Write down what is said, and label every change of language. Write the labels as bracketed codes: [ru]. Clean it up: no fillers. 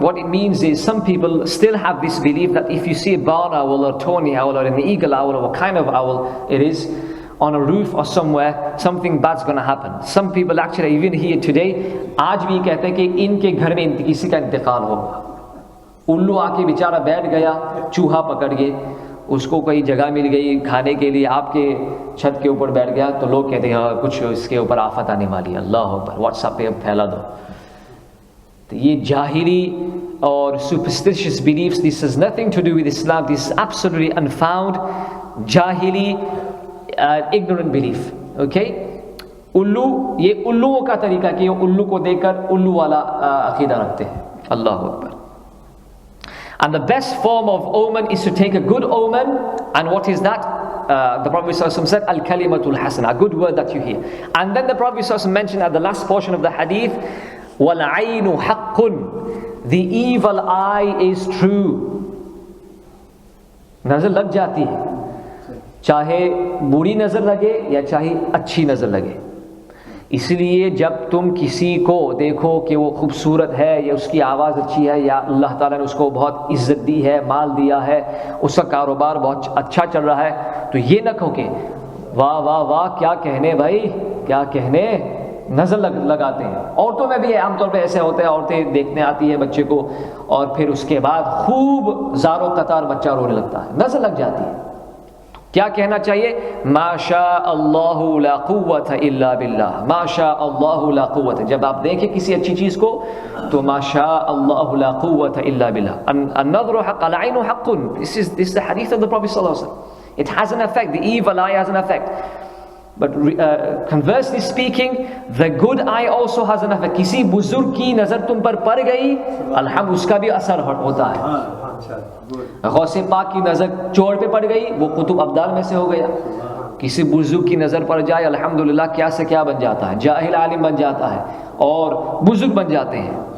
[en] What it means is some people still have this belief that if you see a barn owl or tawny owl or an eagle owl or what kind of owl it is on a roof or somewhere, something bad's going to happen. Some people actually even here today [hi] आज भी कहते हैं कि इनके घर में किसी का इंतकाल होगा. उल्लू आके बेचारा बैठ गया, चूहा पकड़ के, उसको कोई जगह मिल गई खाने के लिए, आपके छत के ऊपर बैठ गया, तो लोग कहते हैं कुछ इसके ऊपर आफत आने वाली है. अल्लाह अकबर, व्हाट्सएप पे फैला दो. तो ये जाहिली और [en] superstitious beliefs, this has nothing to do with Islam. This is absolutely unfound, jahili, ignorant belief. Okay? [hi] उल्लू, ये उल्लुओं का तरीका कि ये उल्लू को देखकर उल्लू वाला अकीदा रखते हैं. अल्लाह Akbar. [en] And the best form of omen is to take a good omen. And what is that? The Prophet ﷺ said, Al-Kalimatul Hasana, a good word that you hear. And then the Prophet ﷺ mentioned at the last portion of the hadith, [ar] وَالْعَيْنُ حَقٌّ, [en] the evil eye is true. [hi] नजर लग जाती है, चाहे बुरी नजर लगे या चाहे अच्छी नजर लगे. इसलिए जब तुम किसी को देखो कि वो खूबसूरत है या उसकी आवाज़ अच्छी है या अल्लाह ताला ने उसको बहुत इज्जत दी है, माल दिया है, उसका कारोबार बहुत अच्छा चल रहा है, तो ये न कहो कि वाह वाह वाह क्या कहने भाई, क्या कहने, नज़र लगाते हैं. औरतों में भी आमतौर पे ऐसे होते हैं, औरतें देखने आती है बच्चे को और फिर उसके बाद खूब ज़ारो कतार बच्चा रोने लगता है, नज़र लग जाती है. क्या कहना चाहिए? माशा अल्लाहु ला कुव्वता इल्ला बिल्लाह, माशा अल्लाहु ला कुव्वता. जब आप देखें किसी अच्छी चीज़ को तो माशा अल्लाहु ला कुव्वता इल्ला बिल्लाह. [ar] An-nadhru haqq, al-aynu haqqun. [en] This is the hadith of the Prophet sallallahu alaihi wasallam. It has an effect. The evil eye has an effect. But conversely speaking, the good eye also has an effect. [hi] किसी बुजुर्ग की नज़र तुम पर पड़ गई, अल्हम्दुलिल्लाह उसका भी असर होता है. गौसे पाक की नज़र चोर पे पड़ गई, वो कुतुब अब्दाल में से हो गया. किसी बुजुर्ग की नज़र पड़ जाए, अल्हम्दुलिल्लाह क्या से क्या बन जाता है, जाहिल आलिम बन जाता है और बुजुर्ग बन जाते हैं.